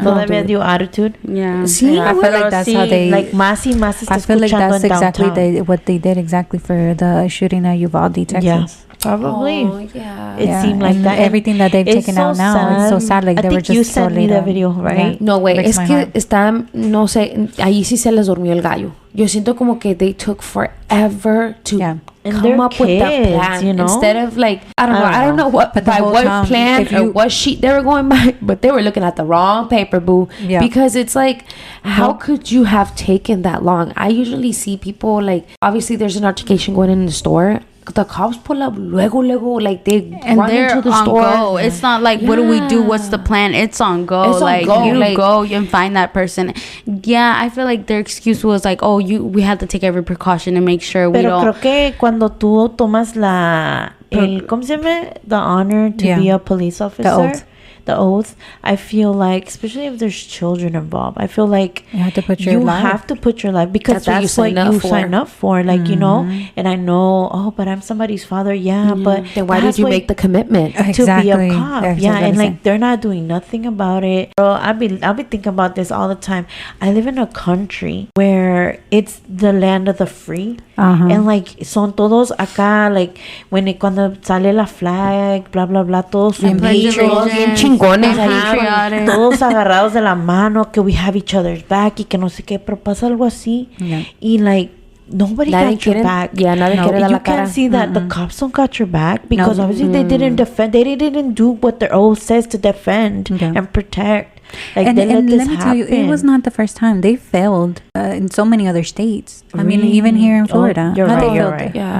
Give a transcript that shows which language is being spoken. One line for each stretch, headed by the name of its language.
Spanish: Todavía dio attitude.
English: Yeah. See, I feel like that's how they like
Spanish: más
English: I feel like that's exactly what they did exactly for the shooting at Uvalde, Texas. Yeah. Probably. Oh, yeah. It seemed like that. Everything that they've taken out now, it's so sad. Like, they were just you sent me the video, right? Yeah. No, wait.
Spanish: Es que están, no sé, ahí sí se les durmió el gallo. Yo siento como que
English: they took forever to come up with that plan. You know? Instead of like, I don't know what, by what plan or what sheet they were going by, but they were looking at the wrong paper, boo. Yeah. Because it's like, how could you have taken that long? I usually see people like, obviously there's an altercation going in the store. The cops pull up
Spanish: luego,
English: like they run into the store. Go. It's not like, what do we do? What's the plan? It's on go. It's like on go. You go and find that person. Yeah, I feel like their excuse was like, oh, we have to take every precaution and make sure we don't.
Spanish: Pero creo que cuando tú tomas ¿cómo se llama?
English: The honor to be a police officer. The oath, I feel like, especially if there's children involved, I feel like you have to put your life because that's what you sign up for. Like, you know, and I know, but I'm someboing father. Yeah, but then why did you make the commitment to be a cop? And like they're not doing nothing about it. Bro, I'll be thinking about this all the time. I live in a country where it's the land of the free. And like
Spanish: son todos acá, like cuando sale la flag, blah blah blah, todos bien chingones ahí, todos agarrados de la mano, que
English: we have each other's back
Spanish: y que no sé qué, pero pasa algo así y
English: like nobody got your back.
Spanish: Yeah, nadie quiere dar la cara.
English: You can see that the cops don't got your back because obviously they didn't defend. They didn't do what their oath says to defend and protect. Like, and let me tell you, it was not the first time. They failed in so many other states. I mean, even here in Florida. You're right. Yeah.